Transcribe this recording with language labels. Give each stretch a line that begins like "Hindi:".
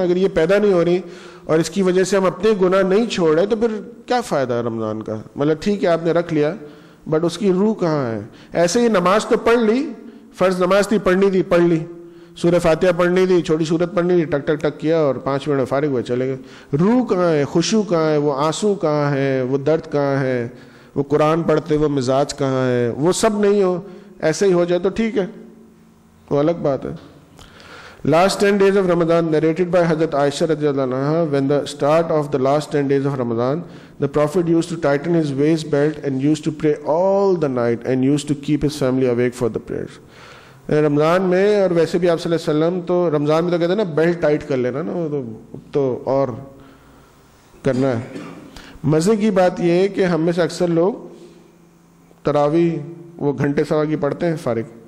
Urdu: اگر یہ پیدا نہیں ہو رہی اور اس کی وجہ سے ہم اپنے گناہ نہیں چھوڑ رہے تو پھر کیا فائدہ ہے رمضان کا؟ مطلب ٹھیک ہے آپ نے رکھ لیا بٹ اس کی روح کہاں ہے؟ ایسے ہی نماز تو پڑھ لی, فرض نماز تھی, پڑھنی تھی, پڑھ لی, سورہ فاتحہ پڑھنی تھی, چھوٹی سورت پڑھنی تھی, ٹک ٹک ٹک کیا اور 5 منٹ میں فارغ ہوئے چلے گئے. روح کہاں ہے؟ خشوع کہاں ہے؟ وہ آنسو کہاں ہے؟ وہ درد کہاں ہے؟ وہ قرآن پڑھتے وہ مزاج کہاں ہے؟ وہ سب نہیں ہو, ایسے ہی ہو جائے تو ٹھیک ہے, وہ الگ بات ہے.
English: Last 10 days of Ramadan narrated by Hazrat Aisha radiallahu anha, when the start of the last 10 days of Ramadan, the Prophet used to tighten his waist belt and used to pray all the night and used to keep his family awake for the prayers.
Urdu: رمضان میں, اور ویسے بھی آپ صلی اللہ علیہ وسلم تو رمضان میں تو کہتے ہیں نا بیلٹ ٹائٹ کر لینا نا, تو اور کرنا ہے. مزے کی بات یہ ہے کہ ہم میں سے اکثر لوگ تراویح وہ گھنٹے سوا کی پڑھتے ہیں فارغ.